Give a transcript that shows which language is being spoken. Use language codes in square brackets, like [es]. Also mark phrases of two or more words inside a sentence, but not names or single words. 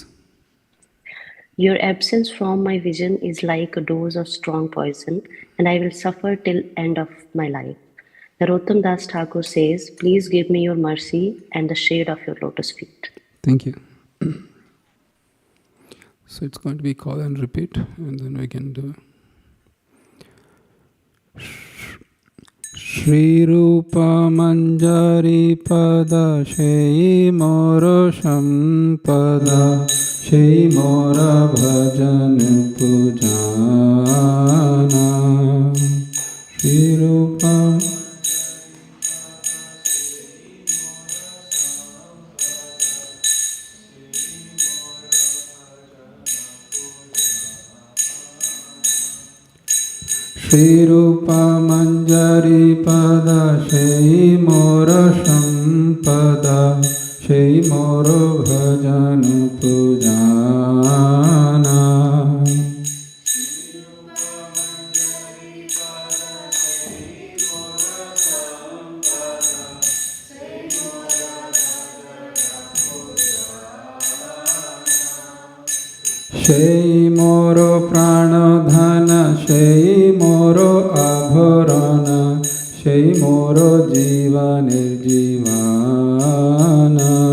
[en] Your absence from my vision is like a dose of strong poison, and I will suffer till end of my life. Narottam Das Thakur says, please give me your mercy and the shade of your lotus feet. Thank you. So it's going to be call and repeat, and then we can do [bn] শ্রী রূপ মঞ্জরী পদ সেই মোর সম্পদ সেই মোর ভজন পূজন শ্রী রূপ শ্রী রূপ মঞ্জরী পদ সেই মোর সম্পদ সেই মোর ভজন পূজন সেই মোর প্রাণধন সেই মোর আভরণ সেই মোর জীব নির্জীবন